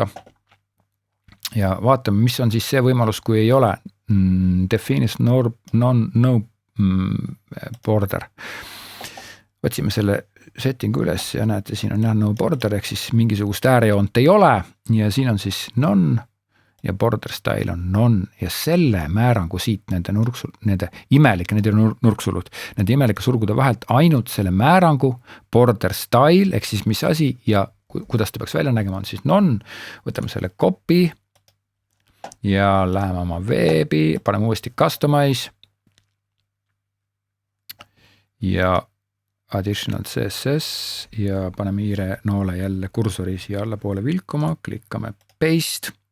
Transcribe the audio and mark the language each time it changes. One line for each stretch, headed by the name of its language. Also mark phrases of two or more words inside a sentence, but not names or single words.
Estonian: Ja vaatame, mis on siis see võimalus, kui ei ole
English: defines no border.
Estonian: Otsime selle settingu üles ja näete, siin on
English: no border,
Estonian: ehk siis mingisugust äärejoont ei ole ja siin on siis none ja
English: border style
Estonian: on none ja selle määrangu siit nende imelike, need nurksulud, nende imelike surgude vahelt ainult selle määrangu
English: border style,
Estonian: ehk siis mis asi ja kuidas ta peaks välja nägema, on siis none, võtame selle copy ja läheme oma veebi, paneme uuesti customize ja
English: additional CSS
Estonian: ja paneme hiire noole jälle kursori siia allapoole vilkuma, klikkame paste.